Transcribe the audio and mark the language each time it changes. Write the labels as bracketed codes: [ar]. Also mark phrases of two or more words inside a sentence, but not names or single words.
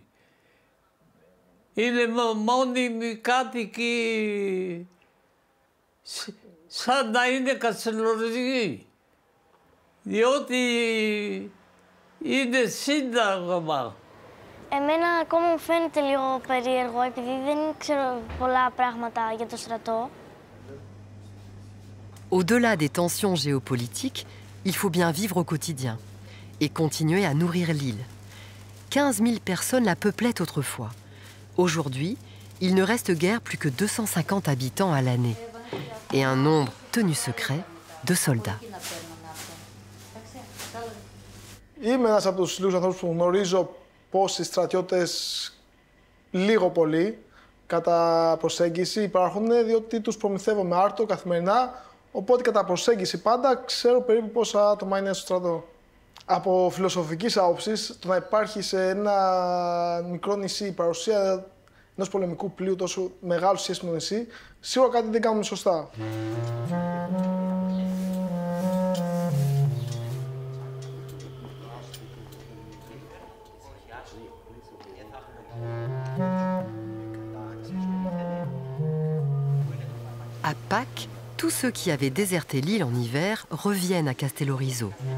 [el] Είναι μόνιμοι κάτοικοι, σαν να είναι Καστελοριζοί, διότι είναι σύνταγμα. Εμένα ακόμα μου φαίνεται λίγο περίεργο, επειδή δεν ξέρω πολλά πράγματα για το στρατό. [fr] Au-delà des tensions géopolitiques, il faut bien vivre au quotidien et continuer à nourrir l'île. 15 000 personnes la peuplaient autrefois. Aujourd'hui, il ne reste guère plus que 250 habitants à l'année et un nombre tenu secret de soldats. [el] Είμαι ένας από τους λίγους ανθρώπους που γνωρίζω πως οι στρατιώτες λίγο πολύ κατά προσέγγιση υπάρχουν, διότι τους προμηθεύω με άρτο καθημερινά, Οπότε κατά προσέγγιση πάντα ξέρω περίπου πόσα άτομα είναι στο στρατό. Από φιλοσοφικής άποψης, το να υπάρχει σε ένα μικρό νησί η παρουσία ενός πολεμικού πλοίου τόσο μεγάλου σχέση με το νησί, σίγουρα κάτι δεν κάνουμε σωστά. [fr] À Pâques, tous ceux qui avaient déserté l'île en hiver reviennent à Castellorizo.